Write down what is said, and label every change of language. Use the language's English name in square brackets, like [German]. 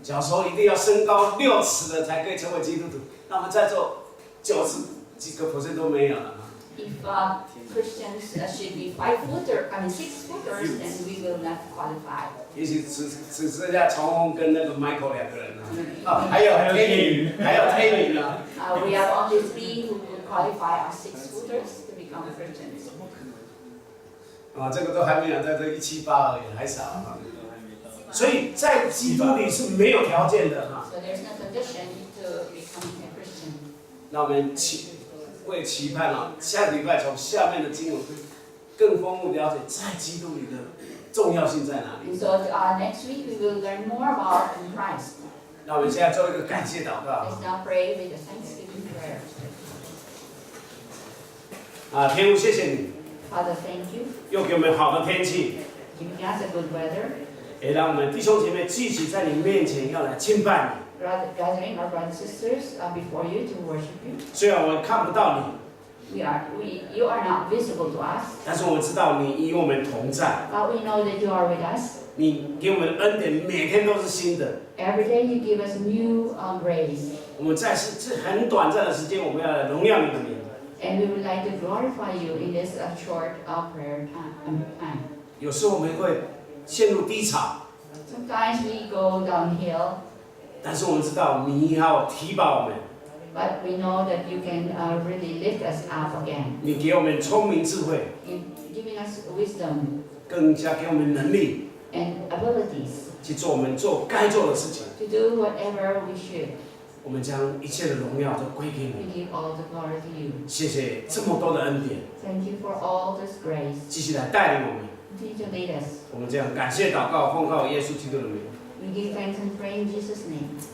[Chinese] 假如说一定要身高6尺的才可以成为基督徒，那我们在座90几个%都没有了。 [English] If Christians should be 6-footers, then we will not qualify. [Chinese] 也许只剩下崇宏跟那个 Michael 2个人了。啊，还有 Tammy 呢。 [English] We have only 3 who will qualify as 6-footers to become Christians. [Chinese] 啊，这个都还没有在这178而已，还少啊。所以在基督里是没有条件的哈。 [English] So there's no condition to becoming a Christian. [Chinese] 那我们期盼啊，下个礼拜从下面的经文会更丰富了解在基督里的重要性在哪里。 [English] And so next week we will learn more about Christ. [Chinese] 那我们现在做一个感谢祷告。 [English] Let's now pray with a thanksgiving prayer. [Chinese] 啊，天父，谢谢你， [English] Father, thank you, [Chinese] 又给我们好的天气， [English] giving us a good weather, [Chinese] 也让我们弟兄姐妹聚集在你面前，要来敬拜你。 [English] gathering our brothers and sisters before you to worship you. [Chinese] 虽然我们看不到你， [English] You are not visible to us, [Chinese] 但是我们知道你与我们同在。 [English] but we know that you are with us. [Chinese] 你给我们的恩典每天都是新的。 [English] Every day you give us new grace, [Chinese] 我们在这很短暂的时间，我们要来荣耀你的名。 [English] and we would like to glorify you in this short prayer time. [Chinese] 有时候我们会陷入低潮， [English] Sometimes we go downhill, [Chinese] 但是我们知道你要提拔我们， [English] but we know that you can really lift us up again, [Chinese] 你给我们聪明智慧， [English] giving us wisdom [Chinese] 更加给我们能力， [English] and abilities [Chinese] 去做我们该做的事情。 [English] to do whatever we should. [Chinese] 我们将一切的荣耀都归给 [English] We [Chinese] 你。 [English] give all the glory to you. [Chinese] 谢谢这么多的恩典， [English] Thank you for all this grace. [Chinese] 继续来带领我们。 [English] Continue to lead us. [Chinese] 我们这样感谢祷告，奉靠耶稣基督的名。 [English] We give thanks and pray in Jesus' name.